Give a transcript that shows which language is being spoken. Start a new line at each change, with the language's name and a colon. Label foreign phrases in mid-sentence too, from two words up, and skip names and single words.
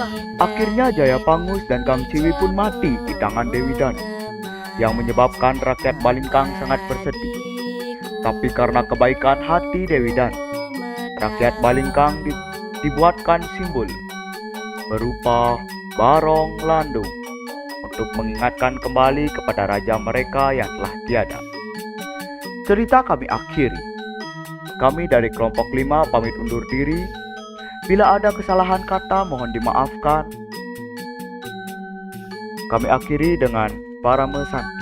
Indonesian: Akhirnya Jayapangus dan Kang Ciwi pun mati di tangan Dewi Danu, yang menyebabkan rakyat Balingkang sangat bersedih. Tapi karena kebaikan hati Dewi Danu, rakyat Balingkang dibuatkan simbol berupa barong landung untuk mengingatkan kembali kepada raja mereka yang telah tiada. Cerita kami akhiri. Kami dari kelompok 5 pamit undur diri. Bila ada kesalahan kata mohon dimaafkan. Kami akhiri dengan Parama Santi.